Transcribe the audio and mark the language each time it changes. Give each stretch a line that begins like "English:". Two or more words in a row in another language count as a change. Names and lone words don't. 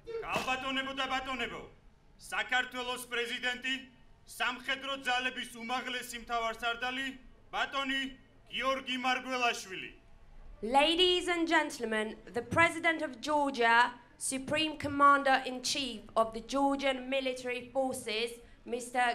Georgian: ალბატონებო და ბატონებო, საქართველოს პრეზიდენტი, სამხედრო ძალების უმაღლესი მთავარსარდალი, ბატონი გიორგი მარგველაშვილი.
English: Ladies and gentlemen, the President of Georgia, Supreme Commander-in-Chief of the Georgian Military Forces, Mr.